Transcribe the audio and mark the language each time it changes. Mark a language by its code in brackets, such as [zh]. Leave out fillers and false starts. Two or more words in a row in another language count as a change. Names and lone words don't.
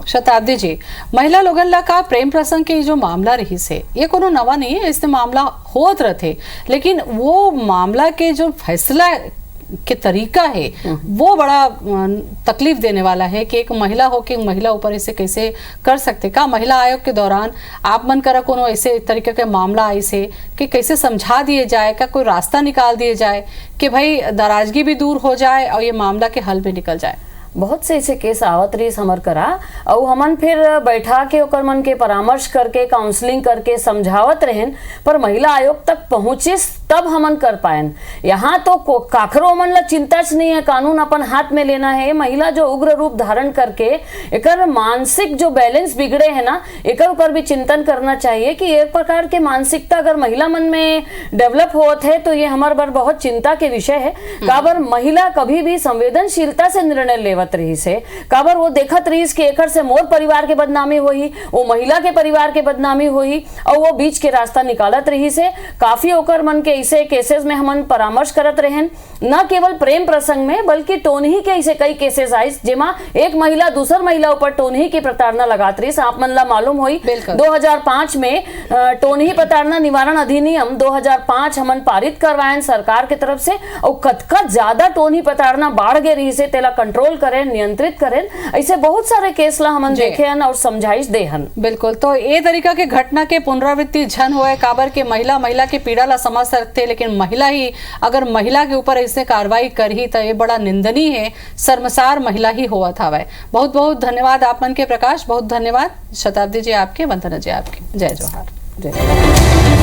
[hne] शताब्दी जी, महिला लोगन ला का प्रेम प्रसंग के जो मामला रही से ये कोनो नवा नहीं है, इससे मामला होत रहते, लेकिन वो मामला के जो फैसला के तरीका है वो बड़ा तकलीफ देने वाला है कि एक महिला हो के महिला ऊपर इसे कैसे कर सकते। का महिला आयोग के दौरान आप मन करा कोनो ऐसे तरीके के मामला ऐसे कि कैसे समझा दिए जाए, का कोई रास्ता निकाल दिए जाए कि भाई नाराजगी भी दूर हो जाए और ये मामला के हल में निकल जाए? बहुत से ऐसे केस आवत रही हमर करा और हमन फिर बैठा के ओकर मन के परामर्श करके काउंसलिंग करके समझावत रहन, पर महिला आयोग तक पहुंचिस तब हमन कर पायन। यहाँ तो काखरो मन ला चिंता नहीं है, कानून अपन हाथ में लेना है। महिला जो उग्र रूप धारण करके एकर मानसिक जो बैलेंस बिगड़े है ना, एकर ऊपर भी चिंतन करना चाहिए कि एक प्रकार के मानसिकता अगर महिला मन में डेवलप होत है तो ये हमारे बार बहुत चिंता के विषय है। काबर महिला कभी भी संवेदनशीलता से निर्णय लेवत रही से, काबर वो देखत रही कि एकर से मोर परिवार के बदनामी होई, वो महिला के परिवार के बदनामी होई और वो बीच के रास्ता निकालत रही से। काफी ओकर मन के ऐसे केसेस में हमन परामर्श करत रहन, न केवल प्रेम प्रसंग में बल्कि टोनही के ऐसे कई केसेस आई जेमा एक महिला दूसर महिला ऊपर टोनही की प्रताड़ना लगात रही। आप मन ला मालूम होई 2005 में टोनही प्रताड़ना निवारण अधिनियम 2005 हमन पारित करवायन सरकार के तरफ से, और कतका ज्यादा टोनही प्रताड़ना बाढ़ गए रही से तेला कंट्रोल करें, नियंत्रित करें। ऐसे बहुत सारे केस ला हमन देखे हन और समझाइश दे हन। बिल्कुल, तो ये तरीका के घटना के पुनरावृत्ति झन होए, काबर के महिला के पीड़ा ला समझ सकते, लेकिन महिला ही अगर महिला के ऊपर ऐसे कार्रवाई करही तो ये बड़ा निंदनीय है, शर्मसार महिला ही हुआ था। वह बहुत बहुत धन्यवाद आप मन के प्रकाश, बहुत धन्यवाद शताब्दी जी आपके, वंदना जी आपके। जय जोहार। जय